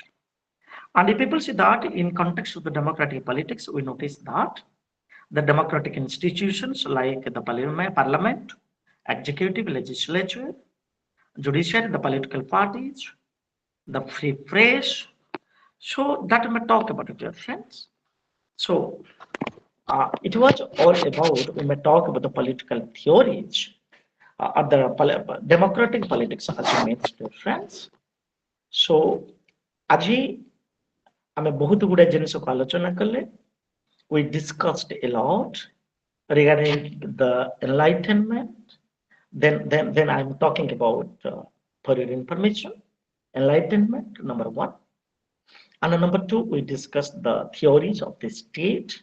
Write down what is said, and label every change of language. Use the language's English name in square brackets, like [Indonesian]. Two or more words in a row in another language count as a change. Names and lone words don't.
[English] And if people see that in context of the democratic politics, we notice that the democratic institutions like the parliament, executive, legislature, judiciary, the political parties, the free press. So that may talk about it, dear friends. So it was all about, we may talk about the political theories of the democratic politics as you mentioned, friends. [Odia] So ଆଜି ଆମେ ବହୁତ ଗୁଡେ ଜିନିଷକୁ ଆଲୋଚନା କଲେ. [English] We discussed a lot regarding the enlightenment. Then I'm talking about, for your information, enlightenment, number one. And number two, we discussed the theories of the state.